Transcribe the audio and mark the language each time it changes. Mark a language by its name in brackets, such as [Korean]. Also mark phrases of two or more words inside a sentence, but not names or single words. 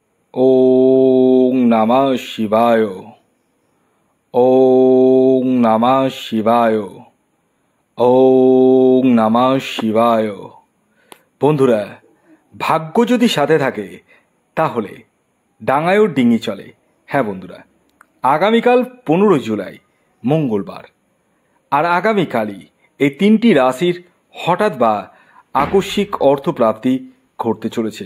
[Sanskrit] ওং নমঃ শিবায়। ওং নমঃ শিবায়। ওং নমঃ শিবায়। [Bangla] বন্ধুরা, ভাগ্য যদি সাথে থাকে তাহলে ডাঙায়ও ডিঙি চলে। হ্যাঁ বন্ধুরা, আগামীকাল 15 জুলাই মঙ্গলবার, আর আগামীকালই এই তিনটি রাশির হঠাৎ বা আকস্মিক অর্থপ্রাপ্তি ঘটতে চলেছে।